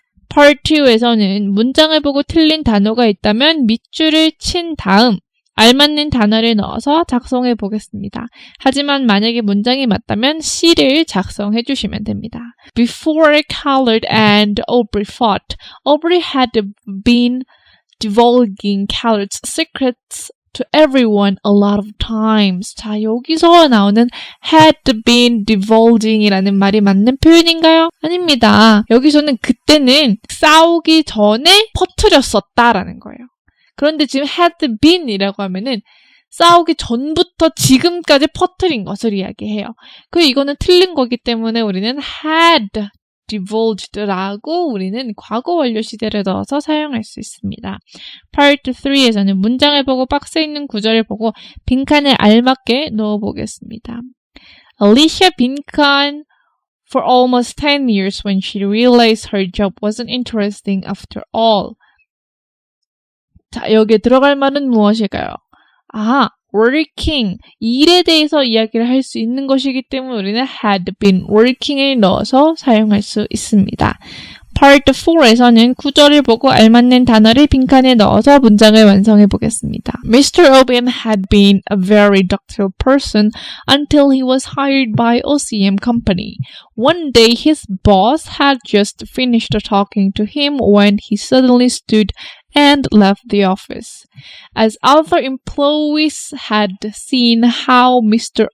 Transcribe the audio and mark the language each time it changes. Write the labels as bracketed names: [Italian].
[Korean] Part 2에서는 문장을 보고 틀린 단어가 있다면 밑줄을 친 다음 알맞는 단어를 넣어서 작성해 보겠습니다. 하지만 만약에 문장이 맞다면 C를 작성해 주시면 됩니다. [English] Before Khaled and Aubrey fought, Aubrey had been divulging Khaled's secrets to everyone a lot of times. [Korean] 자, 여기서 나오는 [English] had been divulging [Korean] 이라는 말이 맞는 표현인가요? 아닙니다. 여기서는 그때는 싸우기 전에 퍼뜨렸었다라는 거예요. 그런데 지금 had been 이라고 하면은 싸우기 전부터 지금까지 퍼뜨린 것을 이야기해요. 그리고 이거는 틀린 거기 때문에 우리는 [English] had divulged [Korean] 라고 우리는 과거 완료 시제를 넣어서 사용할 수 있습니다. Part 3에서는 문장을 보고 박스에 있는 구절을 보고 빈칸에 알맞게 넣어보겠습니다. [English] Alicia 빈칸 for almost 10 years when she realized her job wasn't interesting after all. [Korean] 자, 여기에 들어갈 말은 무엇일까요? working, 일에 대해서 이야기를 할 수 있는 것이기 때문에 우리는 [English] had been working [Korean] 을 넣어서 사용할 수 있습니다. Part 4에서는 구절을 보고 알맞는 단어를 빈칸에 넣어서 문장을 완성해 보겠습니다. [English] Mr. O'Brien had been a very docile person until he was hired by OCM Company. One day his boss had just finished talking to him when he suddenly stood and left the office. As other employees had seen how Mr.